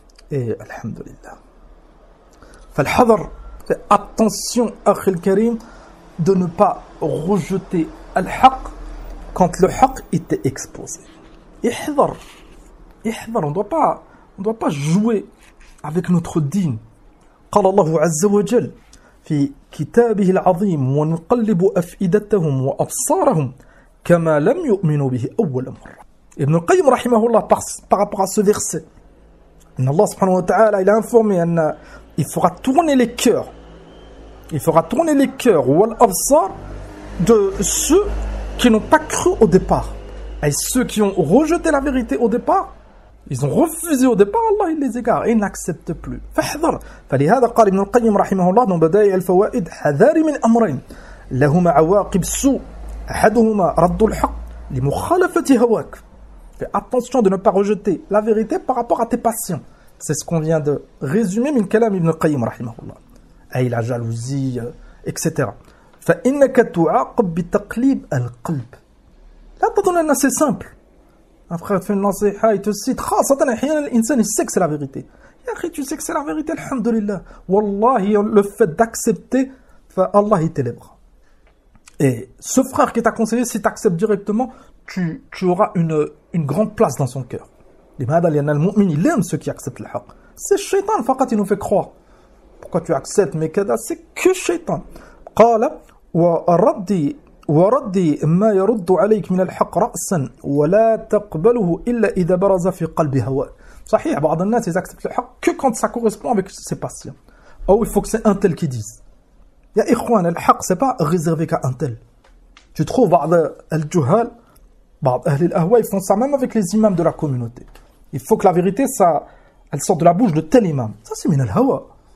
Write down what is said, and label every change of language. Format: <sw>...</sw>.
<fr>Et, alhamdulillah. Falhadr, fais attention, akhil karim, de ne pas rejeter al-haq quand le haq était exposé. Ihdar, on ne doit pas jouer avec notre dîn.</fr> <ar>قال الله عز وجل في كتابه العظيم ونقلب أفئدتهم وأبصارهم كما لم يؤمنوا به أول مرة.</ar> <fr>ابن القيم رحمه الله par rapport à ce verset,</fr> <ar>إن الله سبحانه وتعالى</ar> <fr>il a informé أن il fera tourner les cœurs, il fera tourner les cœurs ou l'absar de ceux qui n'ont pas cru au départ, et ceux qui ont rejeté la vérité au départ. Ils ont refusé au départ, Allah il les égare et ils n'acceptent plus.</fr> <ar>فحذر. فلهذا قال ابن القيم رحمه الله من بدايع الفوائد حذار من أمرين لهما عواقب سوء أحدهما رد الحق لمخالفة هواك.</ar> <fr>Fais attention de ne pas rejeter la vérité par rapport à tes passions. C'est ce qu'on vient de résumer</fr> <ar>من كلام ابن القيم رحمه الله.</ar> <fr>أي la jalousie, etc.</fr> <ar>فإنك تعاقب بتقليب القلب. لا تظن أن</ar> <fr>c'est simple. Un frère fait une nasiha, il te cite, « Ah, Satan, il sait que c'est la vérité. »« Yahri, tu sais que c'est la vérité, alhamdulillah. » Wallahi, le fait d'accepter, Allah, il t'élèvera. Et ce frère qui t'a conseillé, si tu acceptes directement, tu auras une grande place dans son cœur. L'imad al-yana al-mu'min, il aime ceux qui acceptent le haq. C'est le shaitan, il nous fait croire pourquoi tu acceptes mes cadeaux, c'est que Shaitan.</fr> <ar>قال وردي وردي ما يرد عليك من الحق رأسا ولا تقبله إلا إذا برز في قلبه هواء.</ar> <fr>صحيح بعض الناس ils acceptent le haq que quand ça correspond avec ses passions. Ou il faut que c'est un tel qui dise. Ya ikhwan, le haq c'est pas réservé qu'à un tel. Tu trouves</fr> <ar>بعض الجهال, بعض أهل الأهواء,</ar> <fr>ils font ça même avec les imams de la communauté. Il faut que la vérité ça elle sorte de la bouche de tel imam. Ça c'est min al-hawa.</fr>